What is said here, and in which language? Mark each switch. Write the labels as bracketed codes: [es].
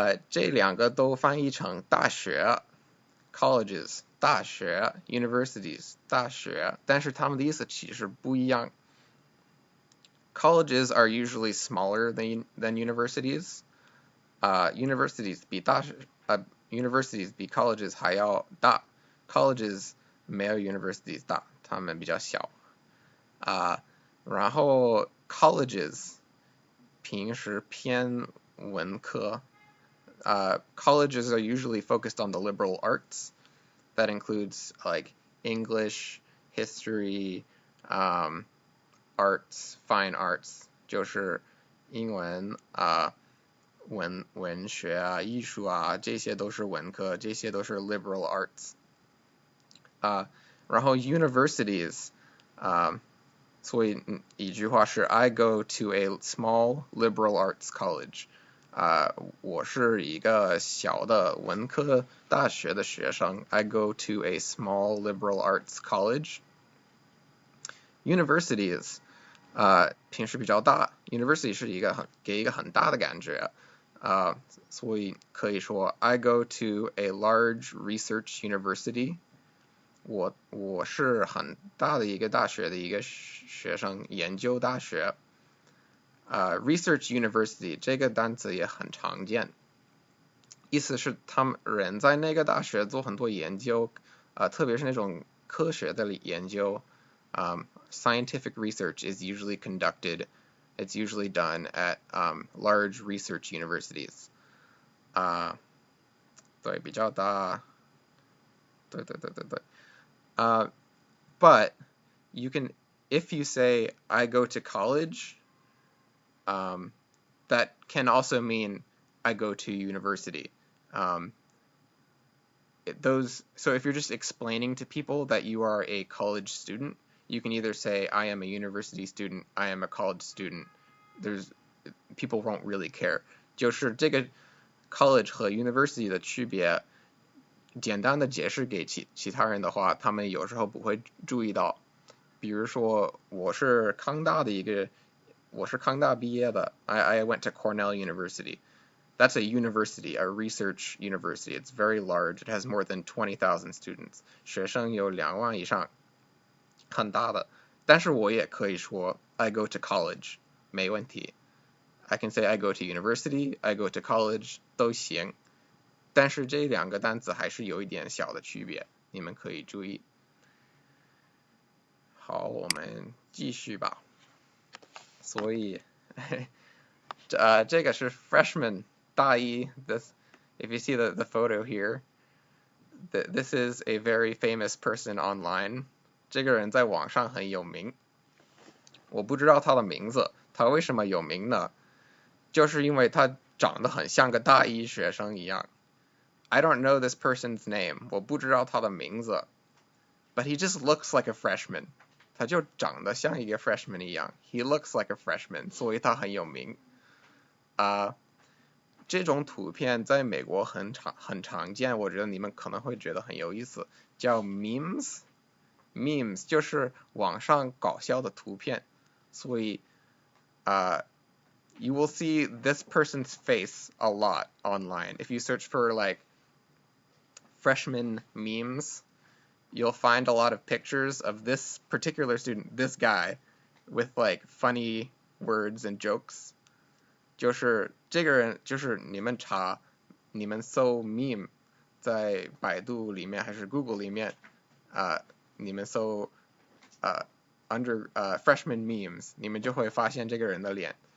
[zh] 这两个都翻译成大学 colleges 大学 universities 大学，但是它们的意思其实不一样。 [en] Colleges are usually smaller than universities. [zh] Universities 比 colleges 还要大。 Colleges 没有 universities 大，它们比较小。然后 colleges 平时偏文科。 [en] Colleges are usually focused on the liberal arts. That includes like English, history, arts, fine arts, [zh] 就是英文文学啊、艺术啊，这些都是文科，这些都是 [en] liberal arts。 [zh] 然后 universities，所以一句话是 [en] I go to a small liberal arts college。 [zh] 我是一个小的文科大学的学生。 [en] I go to a small liberal arts college. [zh] Universities，平时比较大。University 是给一个很大的感觉。所以可以说 [en] I go to a large research university. [zh] 我是很大的一个大学的一个学生，研究大学。 Research university 这个单词也很常见，意思是他们人在那个大学做很多研究，特别是那种科学的研究。 [en] Scientific research is usually conducted, it's usually done at large research universities. [zh] 对，比较大。对。 [en] But you can, if you say I go to college, that can also mean I go to university. So if you're just explaining to people that you are a college student, you can either say I am a university student, I am a college student. People won't really care. [zh] 就是这个 college 和 university 的区别，简单的解释给其他人的话，他们有时候不会注意到。比如说，我是康大毕业的。 [en] I went to Cornell University. That's a university, a research university. It's very large. It has more than 20,000 students. [zh] 学生有2万以上，很大的。但是我也可以说 [en] I go to college, [zh] 没问题。 [en] I can say I go to university, I go to college, [zh] 都行。但是这两个单词还是有一点小的区别，你们可以注意。好，我们继续吧。所以，这个是 freshman 大一。 [en] If you see the photo here, this is a very famous person online. [zh] 这个人在网上很有名。我不知道他的名字，他为什么有名呢？就是因为他长得很像个大一学生一样。 [en] I don't know this person's name. [zh] 我不知道他的名字。 [en] but he just looks like a freshman. [zh] 他就长得像一个 freshman 一样 ， [en] He looks like a freshman， [zh] 所以他很有名。这种图片在美国很常见，我觉得你们可能会觉得很有意思，叫 memes。memes 就是网上搞笑的图片，所以 [en] you will see this person's face a lot online. If you search for like freshman memes, you'll find a lot of pictures of this particular student, this guy, with like funny words and jokes. [zh] 就是这个人，就是你们搜 meme， 在百度里面还是 Google 里面，你们搜freshman memes， 你们就会发现这个人的脸。